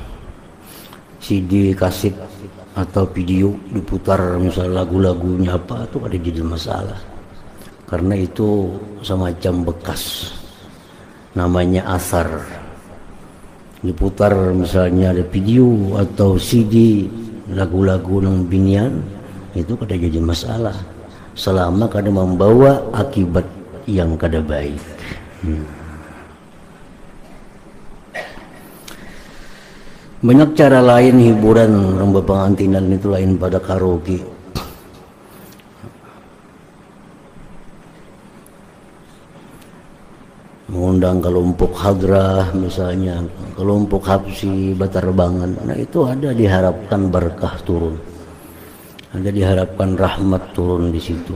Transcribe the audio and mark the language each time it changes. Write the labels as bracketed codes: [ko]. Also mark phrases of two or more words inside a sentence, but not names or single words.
[id] CD kaset atau video diputar misalnya lagu-lagunya apa, itu [bjn] kada jadi masalah, [id] karena itu semacam bekas. namanya asar, diputar misalnya ada video atau CD lagu-lagu [bjn] nang binian, [id] itu [bjn] kada jadi masalah [id] selama kada membawa akibat yang kada baik. Banyak cara lain hiburan orang pengantinan itu lain pada karaoke. Mengundang kelompok hadrah misalnya, kelompok habsi, batarbangan. Nah itu ada diharapkan berkah turun, ada diharapkan rahmat turun di situ.